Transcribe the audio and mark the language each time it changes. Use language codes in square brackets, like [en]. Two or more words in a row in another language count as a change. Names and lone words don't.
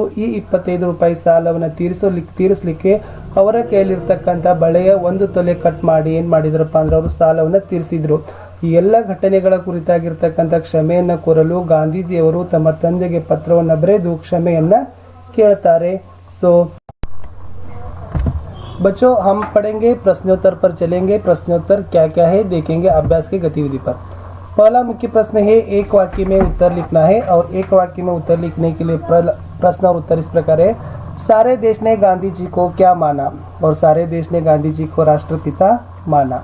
[kn] ಈ 25 ರೂಪಾಯಿ ಸಾಲವನ್ನು ತೀರಿಸಲಿಕ್ಕೆ ಅವರ ಕೈಯಲ್ಲಿರ್ತಕ್ಕಂಥ ಬಳೆಯ 1 ತೊಲೆ ಕಟ್ ಮಾಡಿ ಏನು ಮಾಡಿದ್ರಪ್ಪ ಅಂದ್ರೆ ಅವರು ಸಾಲವನ್ನು ತೀರಿಸಿದ್ರು. ಈ ಎಲ್ಲ ಘಟನೆಗಳ ಕುರಿತಾಗಿರ್ತಕ್ಕಂಥ ಕ್ಷಮೆಯನ್ನು ಕೋರಲು ಗಾಂಧೀಜಿಯವರು ತಮ್ಮ ತಂದೆಗೆ ಪತ್ರವನ್ನು ಬರೆದು ಕ್ಷಮೆಯನ್ನು ಕೇಳ್ತಾರೆ. [hi] सो बच्चों हम पढ़ेंगे प्रश्नोत्तर पर चलेंगे। प्रश्नोत्तर क्या क्या है देखेंगे अभ्यास की गतिविधि पर। पहला मुख्य प्रश्न है एक वाक्य में उत्तर लिखना है और एक वाक्य में उत्तर लिखने के लिए प्रश्न और उत्तर इस प्रकार है। सारे देश ने गांधी जी को क्या माना और सारे देश ने गांधी जी को राष्ट्रपिता माना।